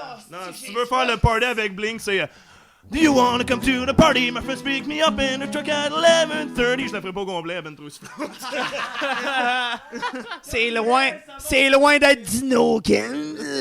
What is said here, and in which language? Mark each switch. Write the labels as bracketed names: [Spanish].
[French] Non, si tu veux faire le party avec Blink, c'est [English] Do you wanna come to the party? My friends pick me up in a truck at 11:30. [French] Je la ferai pas au complet, elle ben trop soufflante. C'est loin d'être Dino Ken.